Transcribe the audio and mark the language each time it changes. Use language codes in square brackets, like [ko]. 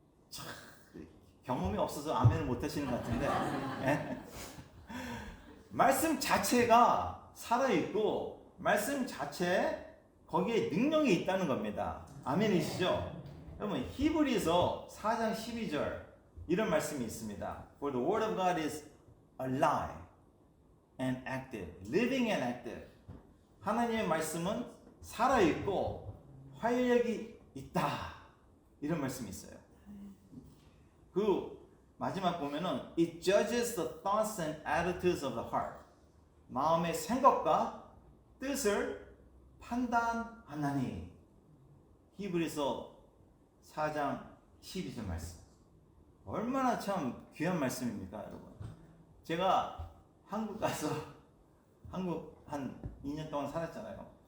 [ko] 참, 경험이 없어서 아멘을 못 하시는 것 같은데 말씀 자체가 살아있고 말씀 자체에 거기에 능력이 있다는 겁니다. 아멘이시죠? 여러분 히브리서 4장 12절 이런 말씀이 있습니다. [en] For the word of God is alive and active, living and active. [ko] 하나님의 말씀은 살아있고 활력이 있다. 이런 말씀이 있어요. 그 마지막 보면은 [en] It judges the thoughts and attitudes of the heart. [ko] 마음의 생각과 뜻을 판단하나니. 히브리서 4장 12절 말씀. 얼마나 참 귀한 말씀입니까, 여러분? 제가 한국 가서 한국 한 2년 동안 살았잖아요.